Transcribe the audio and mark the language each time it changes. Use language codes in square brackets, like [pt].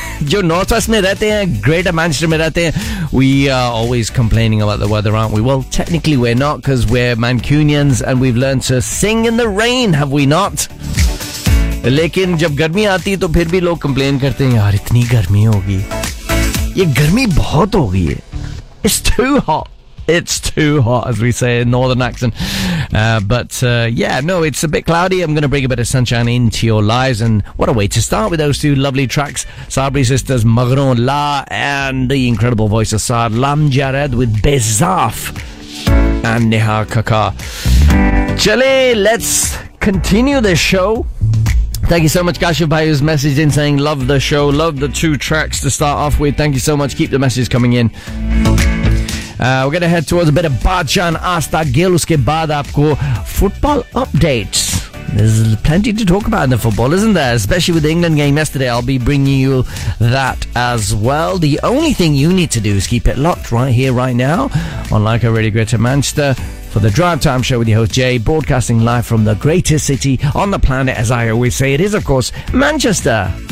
[hi] जो Northwest में रहते हैं, [en] Greater Manchester में रहते हैं, we are always complaining about the weather, aren't we? Well, technically we're not, because we're Mancunians and we've learned to sing in the rain, have we not? [hi] लेकिन जब गर्मी आती है तो फिर भी लोग कंप्लेन करते हैं, यार इतनी गर्मी होगी। ये गर्मी बहुत होगी है। [en] It's too hot. It's too hot, as we say in Northern accent. It's a bit cloudy. I'm going to bring a bit of sunshine into your lives. And what a way to start with those two lovely tracks. Sabri Sisters, Magron La, and the incredible voice of Saad Lamjared with Bezaf and Neha Kakar. Chale, let's continue the show. Thank you so much, Kashif Bhai, who's messaged in saying, love the show, love the two tracks to start off with. Thank you so much. Keep the messages coming in. We're going to head towards a bit of Badshan Asta Gil. [hi] उसके बाद आपको [en] football updates. There's plenty to talk about in the football, isn't there? Especially with the England game yesterday. I'll be bringing you that as well. The only thing you need to do is keep it locked right here, right now, on Leica Radio Greater Manchester for the Drive Time Show with your host Jay, broadcasting live from the greatest city on the planet, as I always say. It is, of course, Manchester.